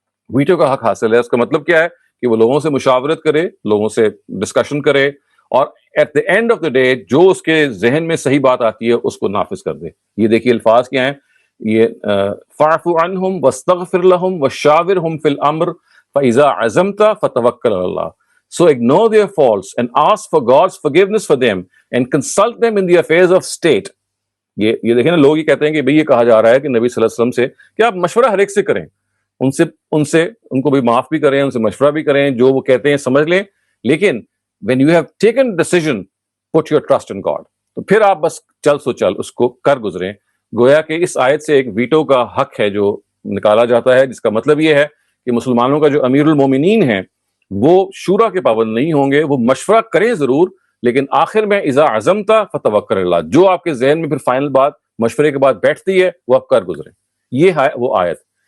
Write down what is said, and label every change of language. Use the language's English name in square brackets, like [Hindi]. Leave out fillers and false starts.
[Urdu] Veto کا حق حاصل ہے. اس کا مطلب کیا ہے کہ وہ لوگوں سے مشاورت کرے, لوگوں سے ڈسکشن کرے اور at the end of the day جو اس کے ذہن میں صحیح بات آتی ہے اس کو نافذ کر دے. یہ دیکھیے الفاظ کیا ہیں, یہ [Arabic] فاعف عنہم واستغفر لہم وشاورہم فی الامر فاذا عزمت فتوکل علی اللہ. [English] So ignore their faults and ask for God's forgiveness for them and consult them in the affairs of state. [Urdu] یہ دیکھیں نا, لوگ یہ کہتے ہیں کہ بھئی یہ کہا جا رہا ہے کہ نبی صلی اللہ علیہ وسلم سے کہ آپ مشورہ ہر ایک سے کریں, ان کو بھی معاف بھی کریں, ان سے مشورہ بھی کریں, جو وہ کہتے ہیں سمجھ لیں, لیکن [English] when you have taken a decision put your trust in God. [Urdu] تو پھر آپ بس چل سو چل اس کو کر گزریں. گویا کہ اس آیت سے ایک ویٹو کا حق ہے جو نکالا جاتا ہے, جس کا مطلب یہ ہے کہ مسلمانوں کا جو امیر المومنین ہیں وہ شورا کے پابند نہیں ہوں گے, وہ مشورہ کریں ضرور, لیکن آخر میں [Arabic] اذا عزمت فتوکل اللہ, [Urdu] جو آپ کے ذہن میں پھر فائنل بات مشورے کے بعد بیٹھتی ہے وہ آپ کر گزریں. یہ ہے وہ آیت.